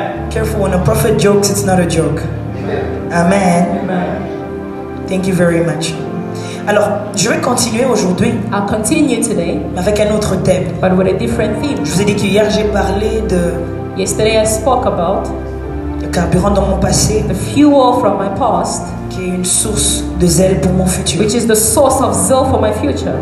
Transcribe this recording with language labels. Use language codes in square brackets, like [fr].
[en] Careful, when a prophet jokes, it's not a joke. Amen. Thank you very much. [fr] Alors, je vais continuer aujourd'hui [en] I'll continue today, [fr] avec un autre thème. [en] but with a different theme. [fr] Je vous ai dit qu'hier j'ai parlé de [en] Yesterday I spoke about [fr] le carburant dans mon passé, [en] the fuel from my past, [fr] qui est une source de zèle pour mon futur. [en] which is the source of zeal for my future.